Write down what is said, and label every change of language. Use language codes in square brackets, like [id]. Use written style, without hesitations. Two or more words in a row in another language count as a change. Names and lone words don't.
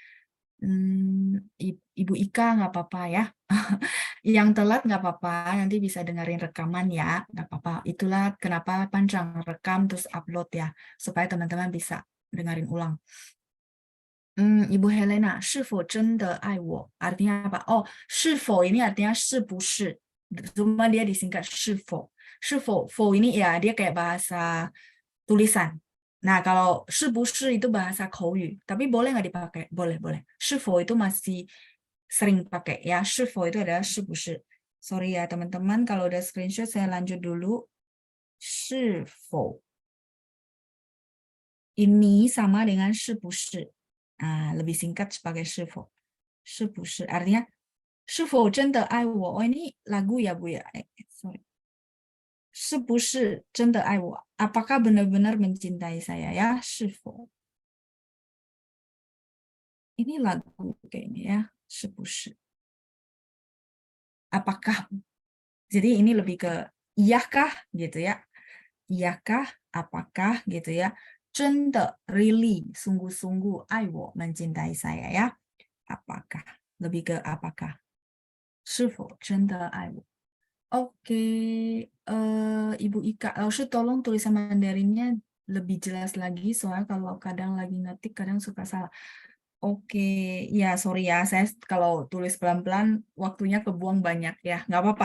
[id] Ibu Ika nggak apa-apa ya. Yang telat nggak apa-apa, nanti bisa dengerin rekaman ya, nggak apa-apa. Itulah kenapa panjang rekam terus upload ya, supaya teman-teman bisa dengerin ulang. Ibu Helena, [zh] 是否真的爱我? [id] Artinya apa? Oh, 是否 ini artinya 是不是. Cuma dia disingkat 是否. 是否 否 ini ya dia kayak bahasa tulisan. Nah, kalau 是不是 itu bahasa 口语, tapi boleh nggak dipakai? Boleh, boleh. 是否 itu masih sering pakai ya. 是否 itu adalah 是不是. Sorry ya teman-teman, kalau udah screenshot saya lanjut dulu. 是否 ini sama dengan 是不是. Lebih singkat sebagai 是否. 是不是 artinya [zh] 是否真的爱我. [id] Oh, ini lagu ya Bu ya. Sorry. [zh] 是不是真的爱我? [id] Apakah benar-benar mencintai saya ya? 是否 ini lagu kayaknya ya. 是不是 apakah. Jadi ini lebih ke iyakah gitu ya. Iyakah, apakah gitu ya. 真的 really sungguh-sungguh 爱我 mencintai saya ya. Apakah, lebih ke apakah. [zh] 是否真的爱我? [id] Oke, Ibu Ika, Laoshi tolong tulisan Mandarinnya lebih jelas lagi, soalnya kalau kadang lagi ngetik, kadang suka salah. Oke, ya sorry ya, saya kalau tulis pelan-pelan, waktunya kebuang banyak ya, nggak apa-apa.